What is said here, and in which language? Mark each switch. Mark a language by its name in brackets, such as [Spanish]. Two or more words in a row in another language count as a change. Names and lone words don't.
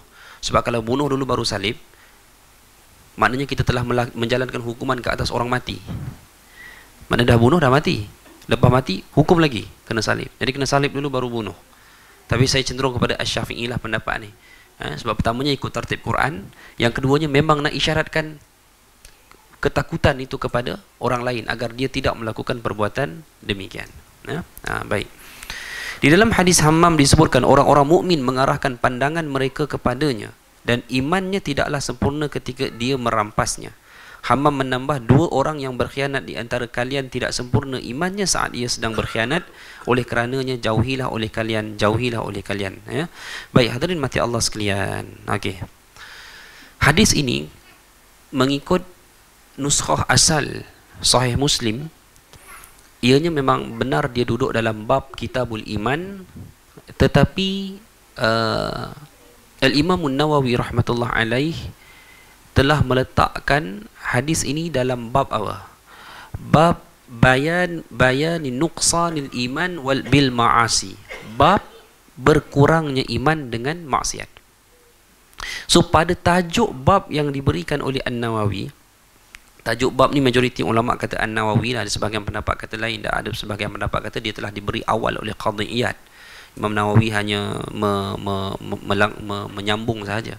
[Malay] Sebab kalau bunuh dulu baru salib, maknanya kita telah menjalankan hukuman ke atas orang mati. Mana dah bunuh dah mati. Lepas mati, hukum lagi, kena salib. Jadi kena salib dulu baru bunuh. Tapi saya cenderung kepada Asy-Syafi'i lah pendapat ni. Sebab pertamanya ikut tertib Quran, yang keduanya memang nak isyaratkan ketakutan itu kepada orang lain agar dia tidak melakukan perbuatan demikian. Baik. Di dalam hadis Hammam disebutkan orang-orang mukmin mengarahkan pandangan mereka kepadanya dan imannya tidaklah sempurna ketika dia merampasnya. Hammam menambah, dua orang yang berkhianat di antara kalian tidak sempurna imannya saat ia sedang berkhianat, oleh kerananya jauhilah oleh kalian, jauhilah oleh kalian. Ya. Baik hadirin mati Allah sekalian. Okey. Hadis ini mengikut nuskhah asal Sahih Muslim, ianya memang benar dia duduk dalam bab Kitabul Iman, tetapi Al-Imam An-Nawawi [Arabic] رحمة الله عليه [Malay] telah meletakkan hadis ini dalam bab apa? [Arabic] باب بيان نقصان الإيمان وال بالمعاصي. [Malay] Bab berkurangnya iman dengan maksiat. So pada tajuk bab yang diberikan oleh An-Nawawi, tajuk bab ni majoriti ulama kata An-Nawawi lah, ada sebahagian pendapat kata lain, dan ada sebahagian pendapat kata dia telah diberi awal oleh Qadhi Iyad. Imam Nawawi hanya menyambung saja.